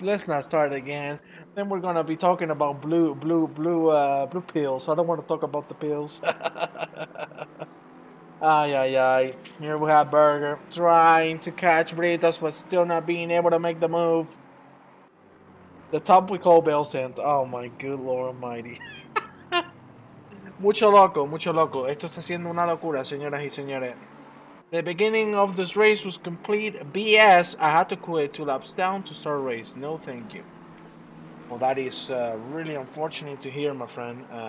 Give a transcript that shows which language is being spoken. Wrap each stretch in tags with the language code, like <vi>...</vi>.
<en>Let's not start again. Then we're gonna be talking about blue pills. I don't want to talk about the pills. Ay. Here we have Berger trying to catch Britos, but still not being able to make the move. The top we call Bell Sent. Oh my good Lord Almighty.</en> <es>Mucho loco. Esto está siendo una locura, señoras y señores.</es> <en>The beginning of this race was complete BS. I had to quit 2 laps down to start a race. No, thank you. Well, that is really unfortunate to hear, my friend.</en>